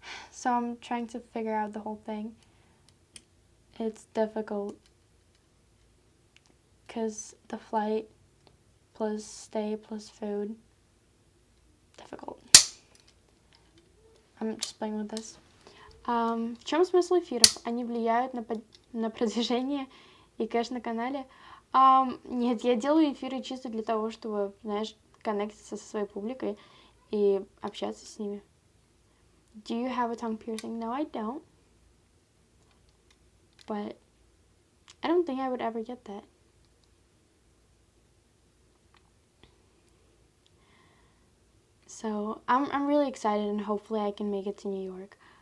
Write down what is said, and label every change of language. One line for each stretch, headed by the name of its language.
English: So I'm trying to figure out the whole thing. It's difficult because the flight plus stay plus food, difficult. I'm just playing with this.
Russian: В чем смысл эфиров? Они влияют на продвижение и кэш на канале? Нет, я делаю эфиры чисто для того, чтобы, знаешь, коннектиться со своей публикой и общаться с ними.
English: Do you have a tongue piercing? No, I don't. But I don't think I would ever get that. So I'm really excited, and hopefully I can make it to New York.